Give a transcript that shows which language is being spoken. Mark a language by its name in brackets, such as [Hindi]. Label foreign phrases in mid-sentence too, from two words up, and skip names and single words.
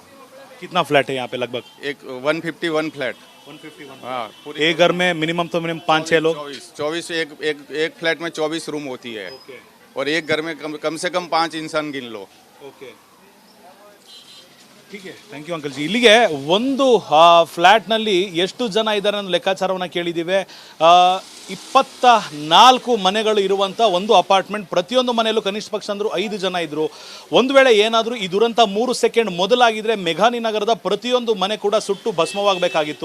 [Hindi] कितना फ्लैट है यहाँ पे? लगभग एक 151 फ्लैट। 151। हाँ, एक घर में मिनिमम तो मिनिमम 5-6 लोग? 24 एक फ्लैट में 24 रूम होती है और एक घर में कम से कम 5 इंसान गिन लो। ಓಕೆ, ठीक है, [English] thank you uncle ji. [Kannada] ಇಲ್ಲಿಗೆ ಒಂದು ಫ್ಲ್ಯಾಟ್ನಲ್ಲಿ ಎಷ್ಟು ಜನ ಇದ್ದಾರೆ ಅನ್ನೋ ಲೆಕ್ಕಾಚಾರವನ್ನು ಕೇಳಿದ್ದೀವಿ. 24 ಮನೆಗಳು ಇರುವಂಥ ಒಂದು ಅಪಾರ್ಟ್ಮೆಂಟ್. ಪ್ರತಿಯೊಂದು ಮನೆಯಲ್ಲೂ ಕನಿಷ್ಠ ಪಕ್ಷ ಅಂದರೂ 5 ಜನ ಇದ್ದರು. ಒಂದು ವೇಳೆ ಏನಾದರೂ ಈ ದುರಂತ 3 ಸೆಕೆಂಡ್ ಮೊದಲಾಗಿದ್ದರೆ ಮೇಘಾನಿ ನಗರದ ಪ್ರತಿಯೊಂದು ಮನೆ ಕೂಡ ಸುಟ್ಟು ಭಸ್ಮವಾಗಬೇಕಾಗಿತ್ತು.